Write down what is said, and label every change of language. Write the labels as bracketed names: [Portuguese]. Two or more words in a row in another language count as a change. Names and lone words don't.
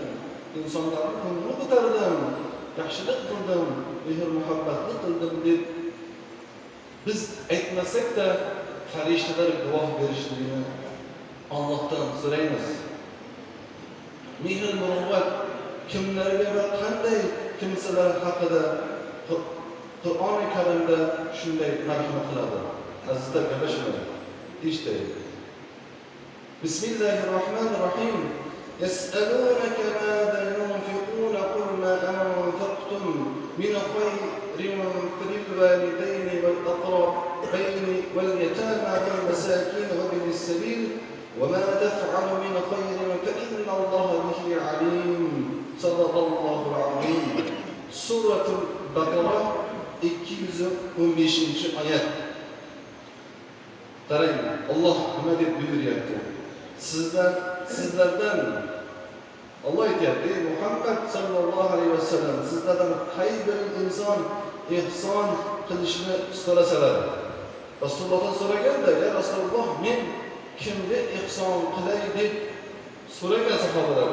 [Uzbek] İnsanların ko'nglini ko'tardim, yaxshilik qildim, mehr muhabbatni qildim deb biz aytmasak da farishtalar guvoh berishligini Allohdan so'raymiz. Mehr muruvvat kimlarga va qanday kimsalar haqida Qur'oni Karimda shunday marhamat qiladi. Azizlar, gaplashinglar. Eshitaylik. [Arabic] Bismillahirrahmanirrahim. يسألونك ماذا ينفقون قل ما أنفقتم من خير فللوالدين والأقربين واليتامى والمساكين وابن السبيل وما تفعل من خير فإن الله به عليم. صدق الله العظيم. سورة البقرة 215 oyat. [Uzbek] Qarang, Alloh nima deb buyuryapti? Sizlardan Allah aytyapti, Muhammad [Arabic] صلى الله عليه وسلم, [Uzbek] sizlardan qay bir inson ihson qilishni so'rasalar, Rasulullohdan so'raganda, [Arabic] يا رسول الله, [Uzbek] men kimga ihson qilay deb so'ragan sahobalar.